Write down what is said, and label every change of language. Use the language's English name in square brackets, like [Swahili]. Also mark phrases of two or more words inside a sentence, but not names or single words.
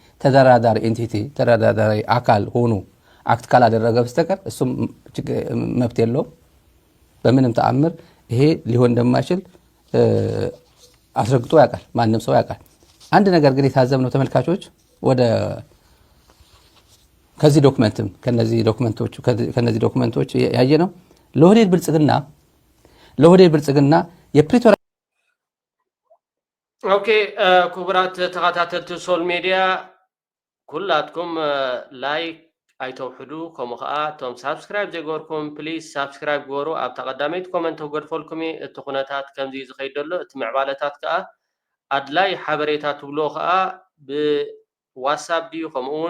[Amharic] ተደራዳሪ አካል ሆኖ አክት ካላደረገ በስተቀር እሱም መብት የለውም በምንም ተአምር ይሄ ሊሆን እንደማይችል አስረግጦ ያውቃል ማንንም ሰው ያውቃል አንድ ነገር ግን የታዘብነው ተመልካቾች ወደ ከነዚህ ዶክመንቶች ያየነው ለኦህዴድ ብልጽግና የፕሪቶሪያ [Tigrinya] ኦኬ ክቡራት ተኸታተልቲ [English] social media [Tigrinya] ኩላትኩም ላይክ ኣይተውሕዱ ከምኡ ከዓ እቶም ሳብስክራይብ ዘይገበርኩም [English] please subscribe [Tigrinya] ገበሩ ኣብ ተቐዳመይት ኮመንት ገድፈልኩም እቲ ኩነታት ከምዚ ዝኸይድ ዘሎ እቲ ምዕባለታት ከዓ ኣድላይ ሓበሬታ ትብሎ ከዓ ብዋትስኣፕ ድዩ ከምኡውን